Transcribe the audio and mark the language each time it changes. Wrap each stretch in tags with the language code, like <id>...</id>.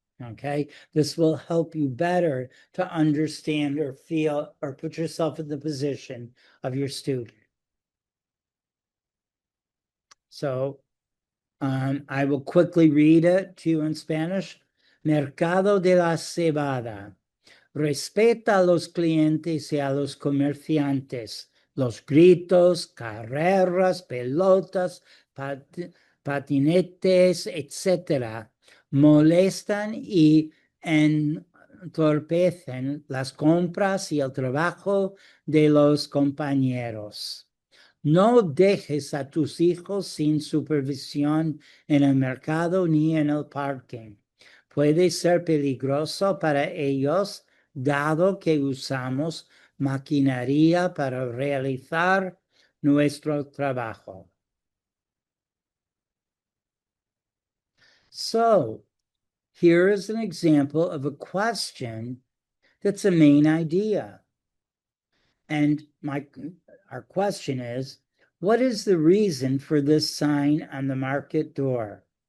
<en>Okay, this will help you better to understand or feel or put yourself in the position of your student. So I will quickly read it to you in Spanish.</en> <es>Mercado de la cebada. Respeta a los clientes y a los comerciantes. Los gritos, carreras, pelotas, patinetes, etc. molestan y entorpecen las compras y el trabajo de los compañeros. No dejes a tus hijos sin supervisión en el mercado ni en el parque. Puede ser peligroso para ellos, dado que usamos maquinaria para realizar nuestro trabajo.</es> <en>So, here is an example of a question that's a main idea. And our question is, what is the reason for this sign on the market door?</en>